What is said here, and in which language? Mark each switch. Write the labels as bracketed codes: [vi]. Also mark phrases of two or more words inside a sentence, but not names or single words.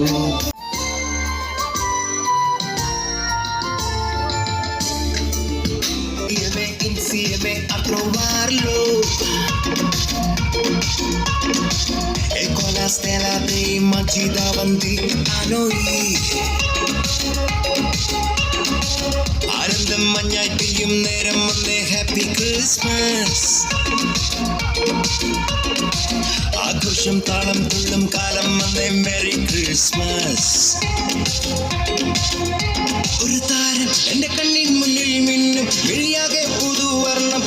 [it] Insieme a trovarlo e con la stella dei magi davanti a noi [ml] ആനന്ദം മഞ്ഞായി പെയ്യും നേരം വന്നേ [en] Happy Christmas. [ml] ആഘോഷം താളം തുള്ളും കാലം വന്നേ [en] Merry Christmas. [ml] ഒരു താരം എന്റെ കണ്ണിൻ മുന്നിൽ മിന്നും വിഴിയാകെ പുതുവർണ്ണം.